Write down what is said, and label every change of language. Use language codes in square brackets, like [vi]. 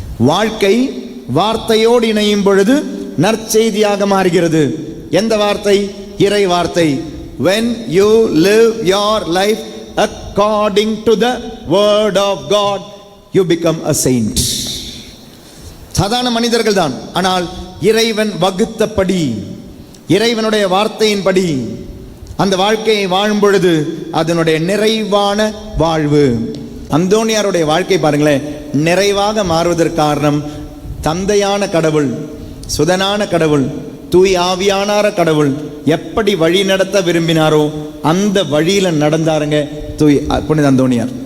[ta] வாழ்க்கை வார்த்தையோடு இணையும் பொழுது நற்செய்தியாக மாறுகிறது. எந்த வார்த்தை? இறை வார்த்தை. [en] When you live your life according to the word of God, you become a saint. [ta] சாதாரண மனிதர்கள் தான், ஆனால் இறைவன் வகுத்தபடி, இறைவனுடைய வார்த்தையின்படி அந்த வாழ்க்கையை வாழும் பொழுது அதனுடைய நிறைவான வாழ்வு. அந்தோனியாருடைய வாழ்க்கை பாருங்களேன், நிறைவாக மாறுவதற்கு காரணம் தந்தையான கடவுள், சுதனான கடவுள், தூய் ஆவியானார கடவுள் எப்படி வழி நடத்த விரும்பினாரோ அந்த வழியில நடந்தாருங்க புனித அந்தோனியார்.